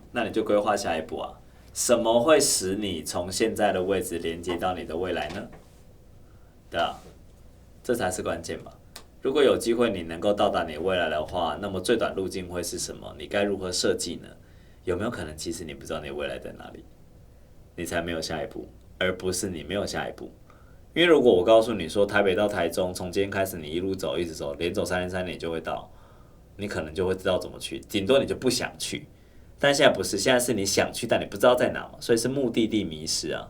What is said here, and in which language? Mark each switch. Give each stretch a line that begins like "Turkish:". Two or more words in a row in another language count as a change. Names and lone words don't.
Chinese: 那你就規劃下一步啊。什麼會使你從現在的位置連接到你的未來呢？對啊，這才是關鍵嘛。如果有機會你能夠到達你的未來的話，那麼最短路徑會是什麼？你該如何設計呢？有沒有可能其實你不知道你的未來在哪裡，你才沒有下一步，而不是你沒有下一步？因為如果我告訴你說台北到台中，從今天開始你一路走一直走，連走3年就會到，你可能就會知道怎麼去，頂多你就不想去。但現在不是，現在是你想去，但你不知道在哪嘛，所以是目的地迷失啊。